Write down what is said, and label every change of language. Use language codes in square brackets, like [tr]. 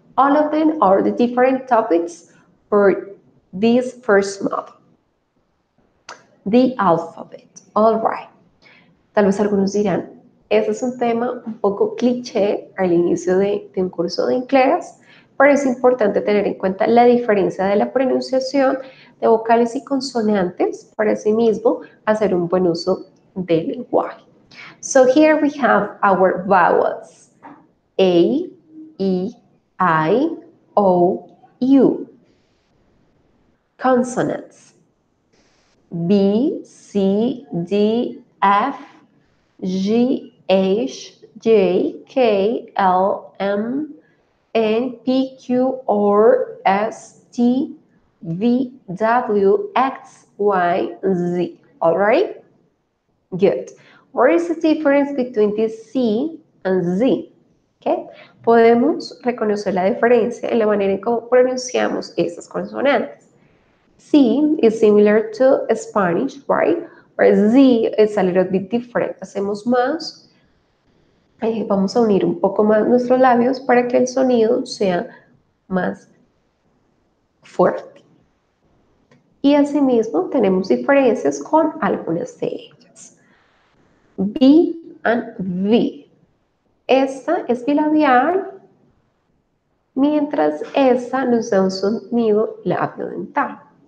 [en] All of them are the different topics for this first module. The alphabet. All right. [es] Tal vez algunos dirán, ese es un tema un poco cliché al inicio de un curso de inglés, pero es importante tener en cuenta la diferencia de la pronunciación de vocales y consonantes para asimismo hacer un buen uso del lenguaje. [en] So here we have our vowels. A, E, I, O, U. Consonants. B, C, D, F, G, H, J, K, L, M, N, P, Q, R, S, T, V, W, X, Y, Z. All right? Good. What is the difference between this C and Z? Okay. [es] Podemos reconocer la diferencia en la manera en cómo pronunciamos estas consonantes. [en] C is similar to Spanish, right? Whereas Z is a little bit different. [es] Hacemos más, vamos a unir un poco más nuestros labios para que el sonido sea más fuerte. Y asimismo tenemos diferencias con algunas de ellas. B and V. Esta es bilabial, mientras esta nos da un sonido labiodental.